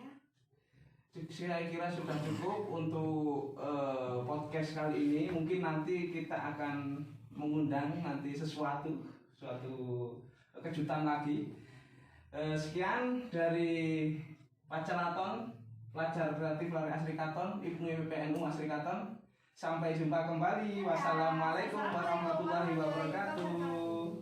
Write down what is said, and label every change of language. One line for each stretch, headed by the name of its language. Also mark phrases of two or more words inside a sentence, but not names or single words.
Indonesian: Saya kira sudah cukup untuk podcast kali ini. Mungkin nanti kita akan mengundang nanti suatu kejutan lagi. Sekian dari Pacalaton, pelajar kreatif Lare Asri Katon, Ibnu PPNU Asri Katon. Sampai jumpa kembali.
Arabic: والسلام عليكم ورحمة الله وبركاته.